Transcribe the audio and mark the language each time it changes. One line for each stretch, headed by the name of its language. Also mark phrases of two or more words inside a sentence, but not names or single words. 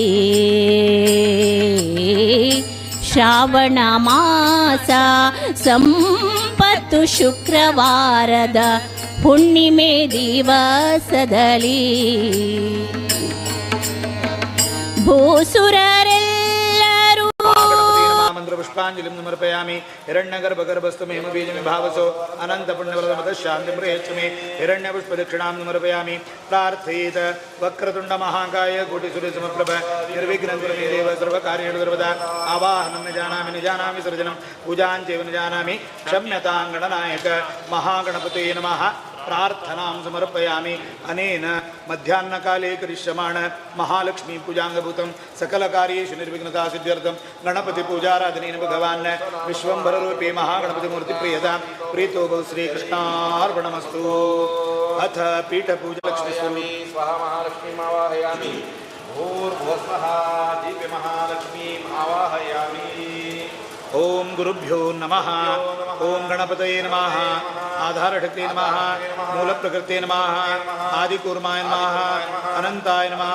Kannada: ಶ್ರಾವಣ ಮಾಸ ಸಂಪತ್ತು ಶುಕ್ರವಾರದ ಹುಣ್ಣಿಮೆ ದಿವಸದಲ್ಲಿ ಭೂಸುರರೆಲ್ಲರೂ
Sanskrit: ಮಂತ್ರ ಪುಷ್ಪಾಂಜಲಿಂ ಸಮರ್ಪಯಾಮಿ. ಹಿರಣ್ಯಗರ್ಭಗರ್ಭಸ್ತು ಮೇಮ ಬೀಜಮಿ ಭಾವಸೋ ಅನಂತ ಪುಣ್ಯವರದಮತ ಶಾಂತಿಂ ಪ್ರಯಚ್ಛಮಿ. ಹಿರಣ್ಯ ಪುಷ್ಪ ದಕ್ಷಿಣಾಂ ಸಮರ್ಪಯಾಮಿ. ಪ್ರಾರ್ಥೇತ ವಕ್ರತುಂಡ ಮಹಾಕಾಯ ಕೋಟಿ ಸೂರ್ಯ ಸಮಪ್ರಭ ನಿರ್ವಿಘ್ನಂ ಕುರು ಮೇ ದೇವ ಸರ್ವಕಾರ್ಯೇಷು ಸರ್ವದಾ. ಆವಾಹನಂ ನ ಜಾನಾಮಿ ಸೃಜನಂ ಪೂಜಾಂಚೈವ ನ ಜಾನಾಮಿ. ಕ್ಷಮ್ಯತಾಂ ಗಣನಾಯಕ ಮಹಾಗಣಪತೇ ನಮಃ. ಪ್ರಾರ್ಥನಾಂ ಸಮರ್ಪಯಾಮಿ. ಅನೇನ ಮಧ್ಯಾಹ್ನಕಾಲೇ ಕರಿಷ್ಯಮಾಣ ಮಹಾಲಕ್ಷ್ಮೀ ಪೂಜಾಂಗಭೂತಂ ಸಕಲ ಕಾರ್ಯೇಷು ನಿರ್ವಿಘ್ನತಾ ಸಿದ್ಧ್ಯರ್ಥಂ ಗಣಪತಿ ಪೂಜಾರಾಧನೇನ ಭಗವಾನ್ ವಿಶ್ವಂಭರ ರೂಪೇ ಮಹಾಗಣಪತಿ ಮೂರ್ತಿ ಪ್ರಿಯತಾಂ ಪ್ರೀತೋ ಭವ ಶ್ರೀಕೃಷ್ಣಾರ್ಪಣಮಸ್ತು. ಅಥ ಪೀಠ ಪೂಜಾ ಲಕ್ಷ್ಮೀ ಸ್ವರೂಪಿ स्वाहा महालक्ष्मीम् आवाहयामि. भूर्भुवस्वः दीप्य महालक्ष्मीम् आवाहयामि. ओम गुरुभ्यो नमः. ओम गणपतये नमः. आधारशक्ति नमः. मूल प्रकृते नमः. आदिकूर्माय नमः. अनंताय नमः.